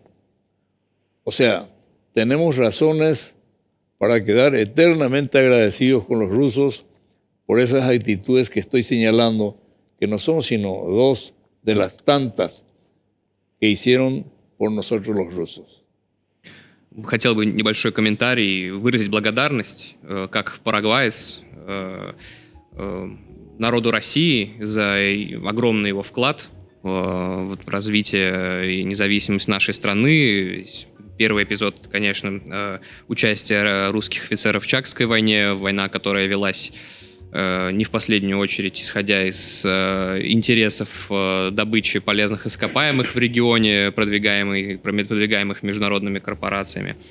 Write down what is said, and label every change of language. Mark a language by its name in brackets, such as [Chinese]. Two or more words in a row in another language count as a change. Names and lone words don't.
[Spanish] O sea, tenemos razones para quedar eternamente agradecidos con los rusos por esas actitudes que estoy señalando, que no son sino dos de las tantas que hicieron por nosotros los rusos. [Russian] Хотел бы небольшой комментарий, выразить благодарность как парагваец народу России за огромный его вклад в развитие и независимость нашей страны. Первый эпизод, конечно, участие русских офицеров в Чакской войне, война, которая велась не в последнюю очередь, исходя из интересов добычи полезных ископаемых в регионе, продвигаемых международными корпорациями.